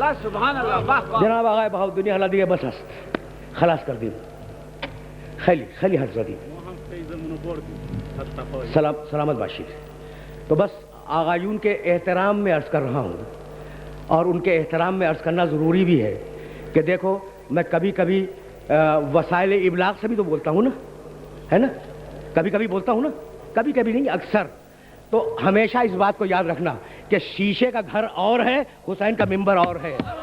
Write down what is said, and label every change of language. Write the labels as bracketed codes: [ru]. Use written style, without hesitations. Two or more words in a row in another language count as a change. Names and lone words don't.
[ur] سبحان اللہ واہ واہ [fa] جناب آقای بهاء الدین حلادی بس است خلاص کردیم خیلی خیلی حرف زدیم سلامت باشید. [ur] تو بس آقایون کے احترام میں عرض کر رہا ہوں اور ان کے احترام میں عرض کرنا ضروری بھی ہے کہ دیکھو میں کبھی کبھی وسائل ابلاغ سے بھی تو بولتا ہوں نا, ہے نا, کبھی کبھی بولتا ہوں نا, کبھی کبھی نہیں اکثر. تو ہمیشہ اس بات کو یاد رکھنا کہ شیشے کا گھر اور ہے, حسین کا ممبر اور ہے.